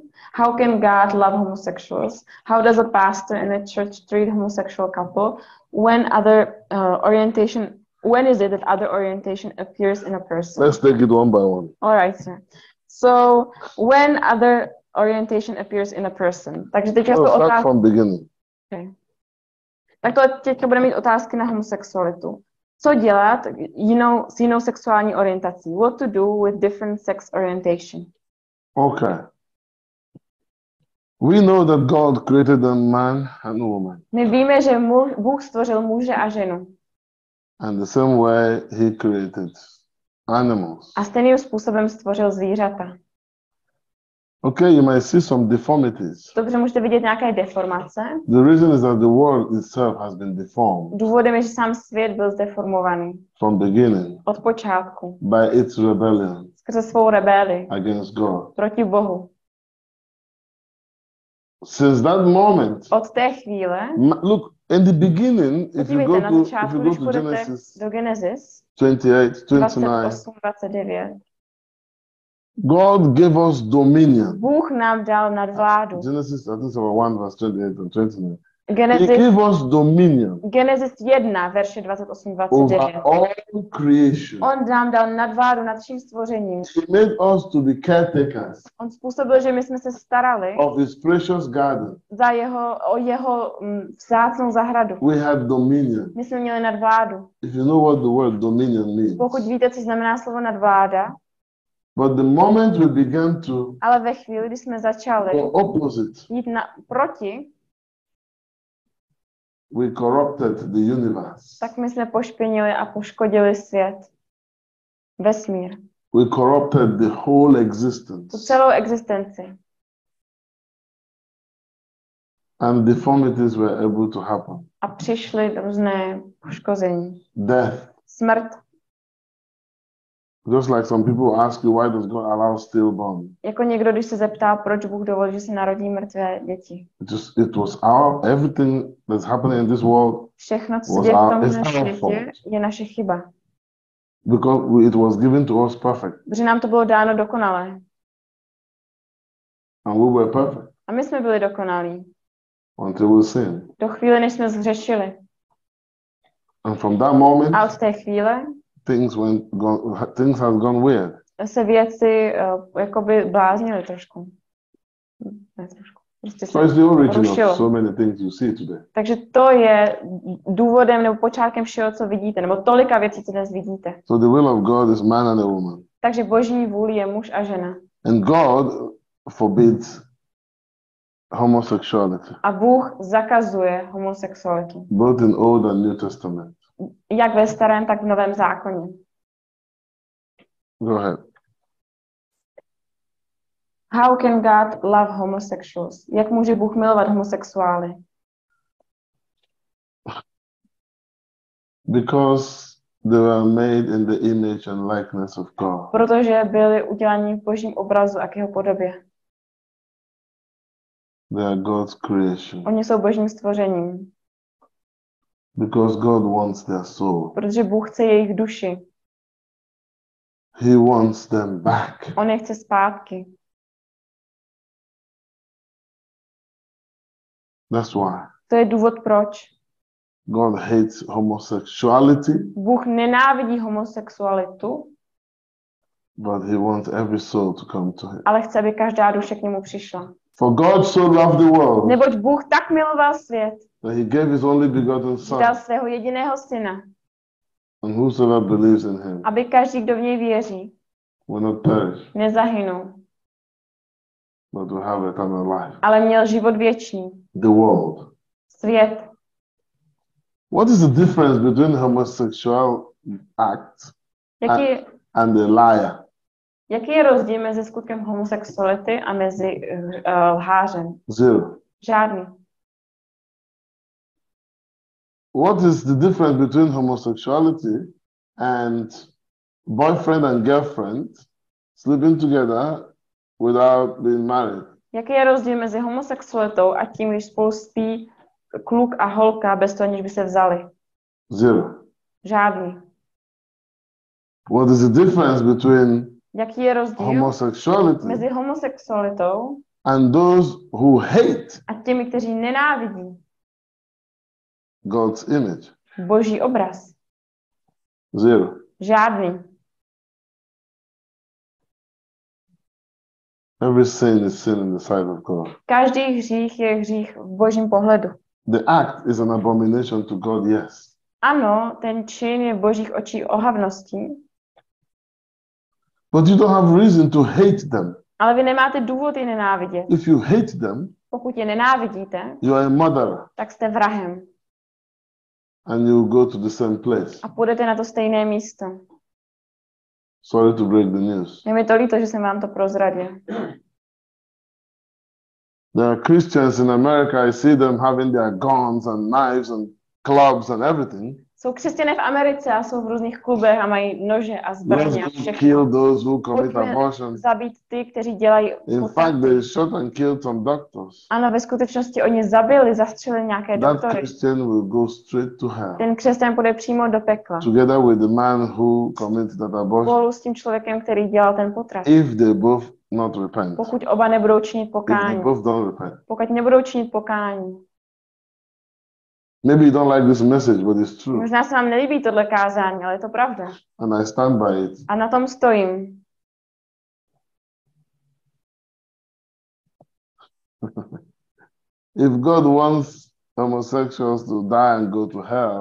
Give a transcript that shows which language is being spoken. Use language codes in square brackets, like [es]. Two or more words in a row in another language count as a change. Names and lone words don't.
[en] How can God love homosexuals? How does a pastor in a church treat homosexual couple? When is it that other orientation appears in a person? Let's take it one by one. All right, sir. So when other orientation appears in a person. [cs] Takže teďka jsou [en] Start [cs] otázky. [en] from beginning. Okay. [cs] Tak to teďka budeme mít otázky na homosexualitu. Co dělat s jinou sexuální orientací? [en] What to do with different sex orientation? Okay. We know that God created a man and a woman. [cs] My víme, že Bůh stvořil muže a ženu. [en] And the same way he created animals. [cs] A stejným způsobem stvořil zvířata. [en] Okay, you might see some deformities. [cs] Dobře, můžete vidět nějaké deformace. [en] The reason is that the world itself has been deformed [cs] Důvodem je, že sám svět byl zdeformovaný. [en] from beginning [cs] Od počátku. [en] by its rebellion [cs] Skrze svou rebelii. [en] against God. [cs] Proti Bohu. [en] Since that moment, [cs] Od té chvíle, [en] look, in the beginning, if you [cs] podívejte na [en] go [cs] začátku, když [en] to [cs] půjdete Genesis do Genesis 28, 29, 28, 29, [en] God gave us dominion. [cs] Bůh nám dal nadvládu. [en] Genesis, I think, 1, verse 28 and 29. He Genesis gave us dominion [cs] 1, verše 28, [en] over 29. all creation. [cs] On nám dal nadvládu nad vším stvořením. [en] He made us to be caretakers [cs] On způsobil, že my jsme se starali [en] of his precious garden. [cs] o jeho vzácnou zahradu. [en] We had dominion. [cs] My jsme měli nadvládu. [en] If you know what the word dominion means. [cs] Pokud víte, co znamená slovo nadvláda, [en] But the moment we began to [cs] ale ve chvíli, kdy jsme začali [en] go opposite, [cs] jít proti, [en] we corrupted the universe. [cs] tak my jsme pošpinili a poškodili svět. Vesmír. [en] We corrupted the whole [cs] Tu [en] existence. [cs] celou existenci. [en] And deformities were able to happen. [cs] A přišly různé poškození. [en] Death. [cs] Smrt. [en] Just like some people ask you, why does God allow stillborn? [cs] Jako někdo, když se zeptá, proč Bůh dovolí, že se narodí mrtvé děti. [en] It was everything that's happening in this world, [cs] Všechno, co se [en] was [cs] děje v [en] our- [cs] tomhle [en] it's our [cs] světě, [en] fault. [cs] je naše chyba. [en] because it was given to us perfect. [cs] Protože nám to bylo dáno dokonalé. [en] And we were perfect [cs] A my jsme byli dokonalí. [en] until we sinned. [cs] Do chvíle, než jsme zhřešili. [en] And from that moment, [cs] A od té chvíle [en] things have gone weird. [cs] se věci jakoby bláznily trošku. Ne trošku. Prostě se [en] So it's the origin [cs] rušilo. [en] of so many things you see today. [cs] Takže to je důvodem nebo počátkem všeho, co vidíte, nebo tolika věcí, co dnes vidíte. [en] So the will of God is man and a woman. [cs] Takže boží vůli je muž a žena. [en] And God forbids homosexuality, [cs] A Bůh zakazuje homosexualitu. [en] both in Old and New Testament. [cs] Jak ve starém, tak v novém zákoně. [en] Go ahead. How can God love homosexuals? [cs] Jak může Bůh milovat homosexuály? [en] Because they were made in the image and likeness of God. [cs] Protože byli udělaní v božím obrazu a k jeho podobě. [en] They are God's creation. [cs] Oni jsou božím stvořením. [en] Because God wants their soul. [cs] Protože Bůh chce jejich duši. [en] He wants them back. [cs] On je chce zpátky. [en] That's why [cs] To je důvod, proč. [en] God hates homosexuality, [cs] Bůh nenávidí homosexualitu, [en] but he wants every soul to come to him. [cs] ale chce, aby každá duše k němu přišla. [en] For God so loved the world [cs] Neboť Bůh tak miloval svět, [en] that he gave his only begotten [cs] že [en] Son, [cs] dal svého jediného syna, [en] and whosoever believes in him [cs] aby každý, kdo v něj věří, [en] will not perish, [cs] nezahynul, [en] but will have eternal life. [cs] ale měl život věčný. [en] The world. [cs] Svět. [en] What is the difference between homosexual act and a liar? [cs] Jaký je rozdíl mezi skutkem homosexuality a mezi lhářem? [en] Zero. [cs] Žádný. [en] What is the difference between homosexuality and boyfriend and girlfriend sleeping together without being married? [cs] Jaký je rozdíl mezi homosexualitou a tím, když spolu spí kluk a holka bez toho, aniž by se vzali? [en] Zero. [cs] Žádný. [en] What is the difference between [cs] Jaký je rozdíl [en] homosexuality [cs] mezi homosexualitou [en] and those who hate [cs] a těmi, kteří nenávidí [en] God's image? [cs] Boží obraz? [en] Zero. [cs] Žádný. [en] Every sin is sin in the sight of God. [cs] Každý hřích je hřích v Božím pohledu. [en] The act is an abomination to God, yes. [cs] Ano, ten čin je v Božích očích ohavností, [en] But you don't have reason to hate them. [cs] ale vy nemáte důvod je nenávidět. [en] If you hate them, [cs] Pokud je nenávidíte, [en] you are a murderer [cs] tak jste vrahem [en] and you go to the same place. [cs] a půjdete na to stejné místo. [en] Sorry to break the news. [cs] Je mi to líto, že jsem vám to prozradil. [en] There are Christians in America, I see them having their guns and knives and clubs and everything. [cs] Jsou křesťané v Americe a jsou v různých klubech a mají nože a zbraně a [en] Let's go [cs] všechno. [en] kill those who commit [cs] Pojďme [en] abortion. [cs] zabít ty, kteří dělají [en] In [cs] potraty. [en] fact, they shot and killed some doctors. [cs] Ano, ve skutečnosti oni zabili, zastřelili nějaké [en] That [cs] doktory. [en] Christian will go straight to hell, [cs] Ten křesťan půjde přímo do pekla. [en] together with the man who committed that abortion, [cs] Spolu s tím člověkem, který dělal ten potrat. [en] if they both not repent. [cs] Pokud oba nebudou činit [en] If they [cs] pokání. [en] both don't repent. [cs] Pokud nebudou činit pokání. [en] Maybe you don't like this message, but it's true. [cs] Možná se vám nelíbí tohle kázání, ale je to pravda. [en] And I stand by it. [cs] A na tom stojím. [en] If God wants homosexuals to die and go to hell,